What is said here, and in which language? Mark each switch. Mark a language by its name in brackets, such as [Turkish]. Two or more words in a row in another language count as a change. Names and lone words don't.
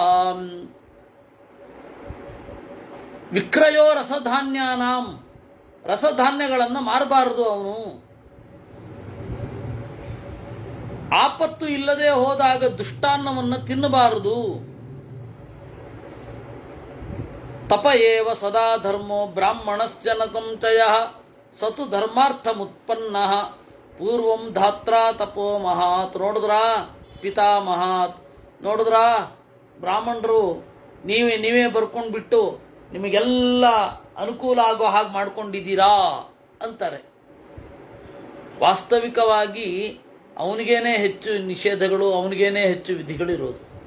[Sanskrit] ವಿಕ್ರಯೋ ರಸಧಾನ್ಯಾನಾಂ, [Kannada] ರಸಧಾನ್ಯಗಳನ್ನು ಮಾರಬಾರದು ಅವನು. ಆಪತ್ತು ಇಲ್ಲದೆ ಹೋದಾಗ ದುಷ್ಟಾನ್ನವನ್ನು ತಿನ್ನಬಾರದು. [Sanskrit] ತಪ ಏವ ಸದಾ ಧರ್ಮೋ ಬ್ರಾಹ್ಮಣಸ್ಯ ನ ಸಂಚಯಃ ಸತು ಧರ್ಮಾರ್ಥಮುತ್ಪನ್ನಃ ಪೂರ್ವಂ ಧಾತ್ರಾ ತಪೋ ಮಹಾತ್. [Kannada] ನೋಡಿದ್ರಾ ಪಿತಾಮಹಾತ್, ನೋಡಿದ್ರಾ ಬ್ರಾಹ್ಮಣರು ನೀವೇ ಬರ್ಕೊಂಡ್ಬಿಟ್ಟು ನಿಮಗೆಲ್ಲ ಅನುಕೂಲ ಆಗೋ ಹಾಗೆ ಮಾಡ್ಕೊಂಡಿದ್ದೀರಾ ಅಂತಾರೆ. ವಾಸ್ತವಿಕವಾಗಿ ಅವನಿಗೇನೆ ಹೆಚ್ಚು ನಿಷೇಧಗಳು, ಅವನಿಗೇನೆ ಹೆಚ್ಚು ವಿಧಿಗಳಿರೋದು.